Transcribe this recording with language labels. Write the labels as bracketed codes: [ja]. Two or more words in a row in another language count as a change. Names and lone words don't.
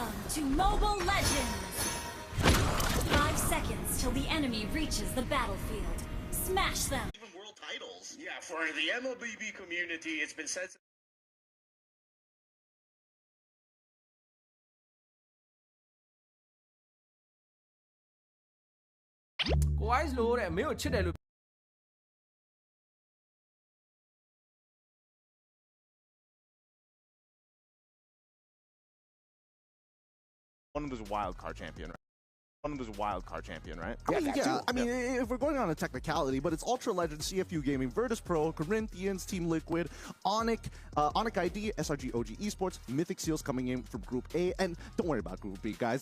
[en] to Mobile Legends! 5 seconds till the enemy reaches the battlefield. Smash them! Even world titles. Yeah, for the MLBB community, it's been said. [my] ကိုအိုက်လို့တဲ့မင်းကိုချစ်တယ်လို့ [en] One of those wild card champion, right? One of those wild card champion, right? I mean, if we're going on a technicality, but it's Ultra Legends, CFU Gaming, Virtus Pro, Corinthians, Team Liquid, Onic ID, SRG OG Esports, Mythic Seals coming in from Group A, and don't worry about Group B, guys.